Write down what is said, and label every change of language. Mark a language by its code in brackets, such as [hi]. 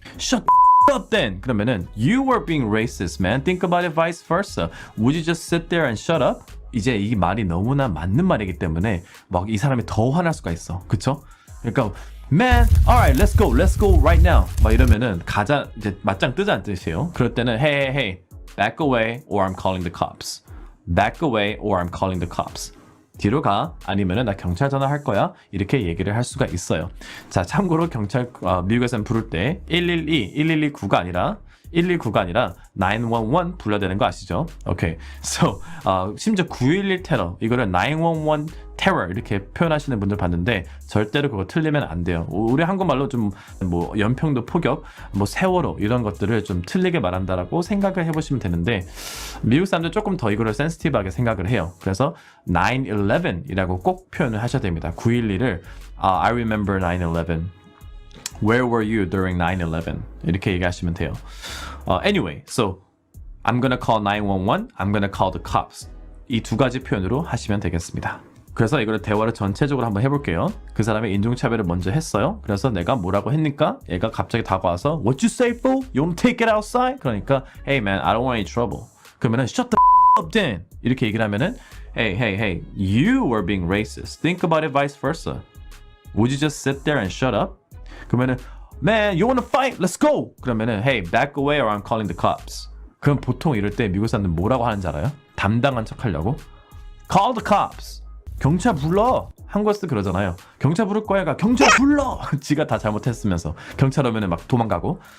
[en] Shut up then. [ko] 그러면은 [en] You were being racist, man. Think about it vice versa. Would you just sit there and shut up? [ko] 이제 이 말이 너무나 맞는 말이기 때문에 막 이 사람이 더 화날 수가 있어. 그쵸? 그러니까 [en] Man, alright, let's go right now. [ko] 막 이러면은 가자 이제 맞짱 뜨자는 뜻이에요. 그럴 때는 [en] hey, back away or I'm calling the cops. Back away or I'm calling the cops. [ko] 뒤로 가 아니면은 나 경찰 전화할 거야 이렇게 얘기를 할 수가 있어요. 자 참고로 경찰 미국에서는 부를 때 112, 119가 아니라 911 불러야 되는 거 아시죠? 오케이. So 심지어 911 테러 이거를 911 terror 이렇게 표현하시는 분들 봤는데 절대로 그거 틀리면 안 돼요. 우리 한국말로 좀 뭐 연평도 포격, 뭐 세월호 이런 것들을 좀 틀리게 말한다라고 생각을 해보시면 되는데 미국 사람들 조금 더 이거를 센시티브하게 생각을 해요. 그래서 9/11이라고 꼭 표현을 하셔야 됩니다. [en] 911을 I remember 9/11. Where were you during 9/11? [ko] 이렇게 얘기하시면 돼요. [en] Anyway, so I'm gonna call 911. I'm gonna call the cops. [ko] 이 두 가지 표현으로 하시면 되겠습니다. 그래서 이거를 대화를 전체적으로 한번 해볼게요. 그 사람이 인종차별을 먼저 했어요. 그래서 내가 뭐라고 했니까 얘가 갑자기 다가와서 [en] What you say, fool? You want to take it outside? [ko] 그러니까 [en] Hey man, I don't want any trouble. [ko] 그러면은 [en] Shut the up then. [ko] 이렇게 얘기를 하면은 [en] Hey, you were being racist. Think about it vice versa. Would you just sit there and shut up? [ko] 그러면은 [en] Man, you wanna fight? Let's go! 그러면은 Hey, back away or I'm calling the cops. [ko] 그럼 보통 이럴 때 미국 사람들 뭐라고 하는지 알아요? 담당한 척 하려고 [en] Call the cops. [ko] 경찰 불러. 한국에서도 그러잖아요. 경찰 부를 거야가 경찰 불러. 지가 다 잘못했으면서 경찰 오면은 막 도망가고.